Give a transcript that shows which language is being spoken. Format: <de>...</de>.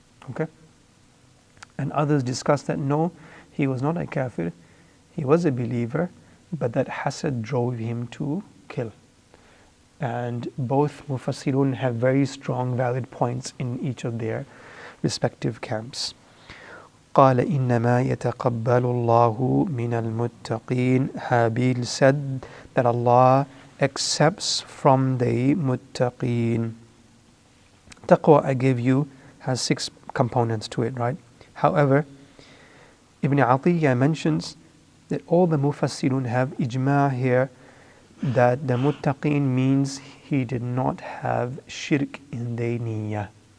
<en>Okay? And others discuss that no, he was not a kafir, he was a believer, but that hasad drove him to kill. And both Mufassirun have very strong, valid points in each of their respective camps.</en> <ar>قال إنما يتقبل الله من المتقين.</ar> <en>Habil said that Allah accepts from the muttaqeen. Taqwa, I gave you, has 6 components to it, right? However, Ibn Atiyah mentions that all the Mufassirun have ijma' here that the muttaqeen means he did not have shirk in their niyyah.</en>